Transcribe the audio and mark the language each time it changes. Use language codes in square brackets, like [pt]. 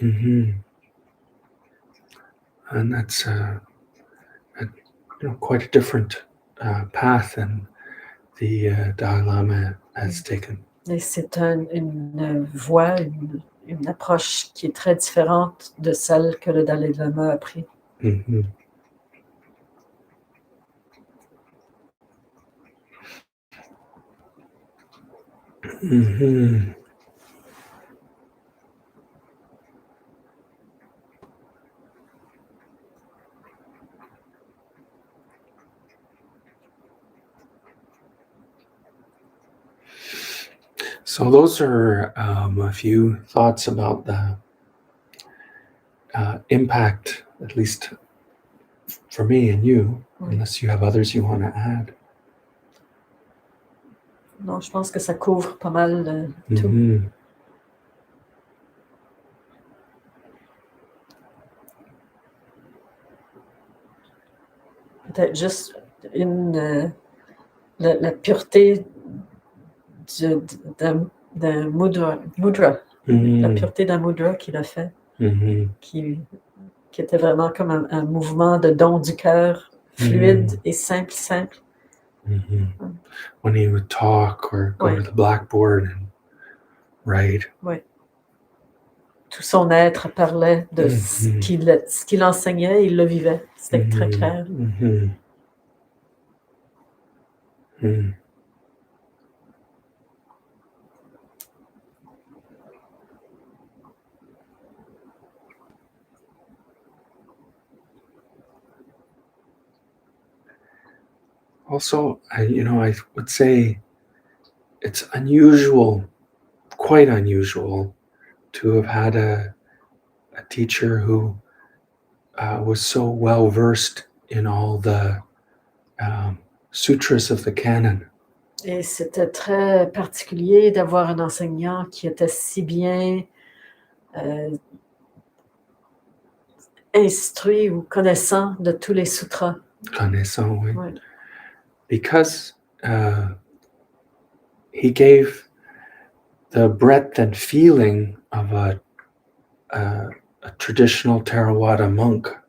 [en] Mm-hmm. And that's quite a different path than the Dalai Lama has taken. [fr] Et c'est une voie, une approche qui est très différente de celle que le Dalai Lama a pris. Mm-hmm. Mm-hmm. [en] So those are a few thoughts about the impact, at least for me and you, unless you have others you want to add. [fr] Non, je pense que ça couvre pas mal tout. Mm-hmm. Peut-être juste la pureté d'un mudra, Mm-hmm. la pureté d'un mudra qu'il a fait, Mm-hmm. qui était vraiment comme un mouvement de don du cœur, fluide et simple. Mm-hmm. [en] When he would talk or go to the blackboard and write. [fr] Oui. Tout son être parlait de ce qu'il enseignait, il le vivait. C'était très clair. Mm-hmm. Mm. [en] Also, I would say it's unusual, quite unusual, to have had a teacher who was so well versed in all the sutras of the canon. [fr] Et c'était très particulier d'avoir un enseignant qui était si bien instruit ou connaissant de tous les sutras. Connaissant, oui. Ouais. [en] Because he gave the breadth and feeling of a traditional Theravada monk.